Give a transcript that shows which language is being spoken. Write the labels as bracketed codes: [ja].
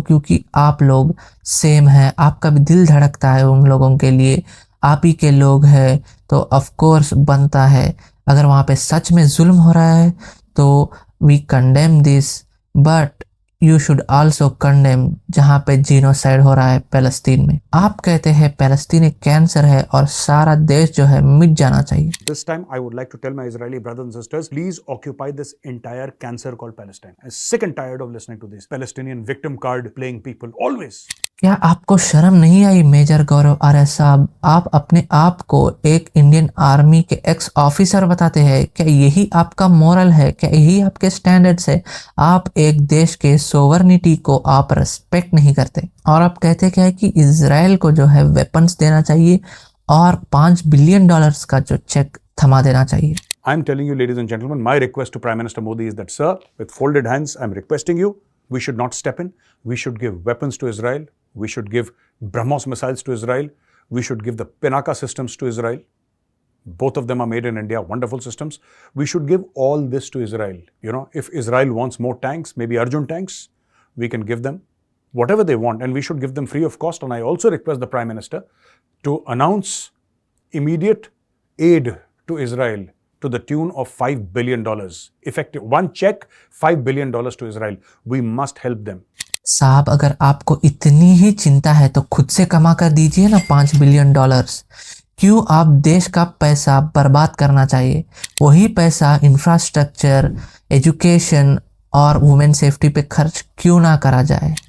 [hi] क्योंकि आप लोग सेम हैं, आपका भी दिल धड़कता है उन लोगों के लिए, आप ही के लोग हैं, तो ऑफ कोर्स बनता है अगर वहाँ पे सच में जुल्म हो रहा है तो [en] we condemn this, but you should also condemn [hi] जहाँ पे जीनोसाइड हो रहा है फ़लस्तीन में। आप कहते हैं फ़लस्तीन एक कैंसर है और सारा देश जो है मिट जाना चाहिए। [en] This time I would like to tell my Israeli brothers and sisters, please occupy this entire cancer called Palestine. I'm sick and tired of listening to this Palestinian victim card playing people always. [hi] क्या आपको शर्म नहीं आई major गौरव आर्य साहब? आप अपने आप को एक इंडियन आर्मी के एक्स ऑफिसर बताते हैं, क्या यही आपका मोरल है? क्या यही आपके स्टैंडर्ड्स है? आप एक देश के सोवरनिटी को आप रेस्पेक्ट नहीं करते और आप कहते क्या है कि इजराइल को जो है वेपन्स देना चाहिए और $5 बिलियन का जो चेक थमा देना चाहिए। [en] I'm telling you, ladies and gentlemen, my request to Prime Minister Modi is that, sir, with folded hands, I'm requesting you, we should not step in. We should give weapons to Israel. We should give BrahMos missiles to Israel. We should give the Pinaka systems to Israel. Both of them are made in India, wonderful systems. We should give all this to Israel. You know, if Israel wants more tanks, maybe Arjun tanks, we can give them whatever they want, and we should give them free of cost. And I also request the Prime Minister to announce immediate aid to Israel to the tune of $5 billion. Effective, one check, $5 billion to Israel. We must help them. [hi] साहब, अगर आपको इतनी ही चिंता है तो खुद से कमा कर दीजिए ना $5 बिलियन। क्यों आप देश का पैसा बर्बाद करना चाहिए? वही पैसा इंफ्रास्ट्रक्चर, एजुकेशन और वुमेन सेफ्टी पे खर्च क्यों ना करा जाए?